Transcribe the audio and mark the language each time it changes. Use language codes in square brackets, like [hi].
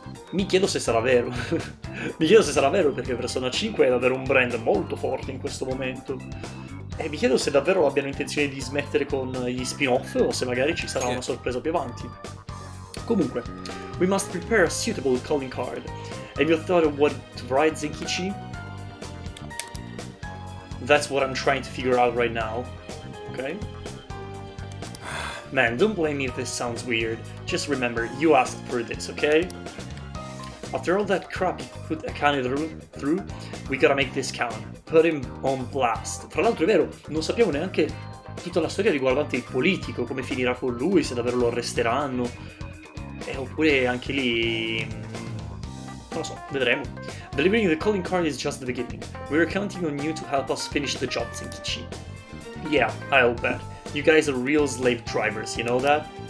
[it] Mi chiedo se sarà vero. Mi chiedo se sarà vero perché Persona 5 è davvero un brand molto forte in questo momento. E mi chiedo se davvero abbiano intenzione di smettere con gli spin-off o se magari ci sarà una sorpresa più avanti. Comunque, [en] we must prepare a suitable calling card. Have you thought of what to write, Zenkichi? That's what I'm trying to figure out right now. Okay? Man, don't blame me if this sounds weird. Just remember, you asked for this, okay? After all that crap you put Akane through, we gotta make this count. Put him on blast. [it] Fra l'altro è vero, non sappiamo neanche tutta la storia riguardante il politico, come finirà con lui, se davvero lo arresteranno. Oppure anche lì... non lo so, vedremo. [en] Delivering the calling card is just the beginning. We're counting on you to help us finish the job, Zenkichi. Yeah, I'll bet. You guys are real slave drivers, you know that?